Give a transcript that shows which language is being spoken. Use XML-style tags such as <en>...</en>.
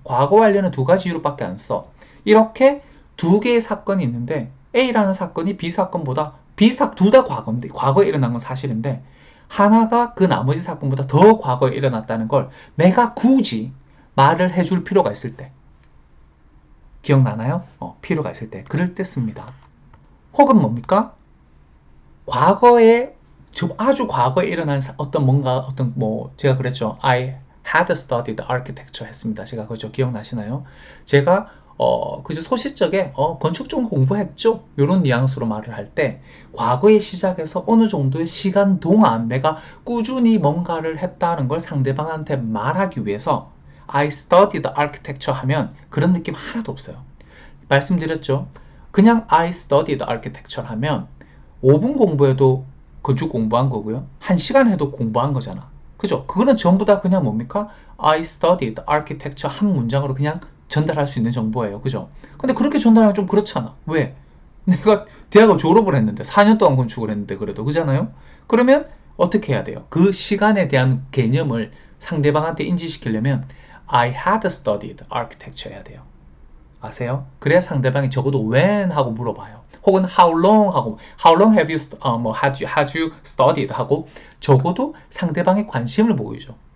<ko>과거 완료는 두 가지 이유로밖에 안 써. 이렇게 두 개의 사건이 있는데 A라는 사건이 B 사건보다 둘 다 과거인데 과거에 일어난 건 사실인데 하나가 그 나머지 사건보다 더 과거에 일어났다는 걸 내가 굳이 말을 해줄 필요가 있을 때 기억나나요? 필요가 있을 때 그럴 때 씁니다. 혹은 뭡니까? 과거에 아주 과거에 일어난 어떤 제가 그랬죠.</ko> <en>I had studied architecture</en> <ko>했습니다. 제가 그죠 기억나시나요? 제가 그저 소시적에 건축 좀 공부했죠. 이런 뉘앙스로 말을 할 때 과거에 시작해서 어느 정도의 시간 동안 내가 꾸준히 뭔가를 했다는 걸 상대방한테 말하기 위해서</ko> <en>I studied architecture</en> <ko>하면 그런 느낌 하나도 없어요. 말씀드렸죠. 그냥</ko> <en>I studied architecture</en> <ko>하면 5분 공부해도 건축 공부한 거고요. 1시간 해도 공부한 거잖아. 그죠? 그거는 전부 다 그냥 뭡니까?</ko> <en>I studied architecture</en> <ko>한 문장으로 그냥 전달할 수 있는 정보예요. 그죠? 근데 그렇게 전달하면 좀 그렇잖아. 왜? 내가 대학을 졸업을 했는데 4년 동안 건축을 했는데 그래도 그잖아요? 그러면 어떻게 해야 돼요? 그 시간에 대한 개념을 상대방한테 인지시키려면</ko> <en>I had studied architecture</en> <ko>해야 돼요. 아세요? 그래야 상대방이 적어도 when 하고 물어봐요. 혹은</ko> <en>how long 하고 how long have you had you studied</en> <ko>하고 적어도 상대방의 관심을 보이죠.</ko>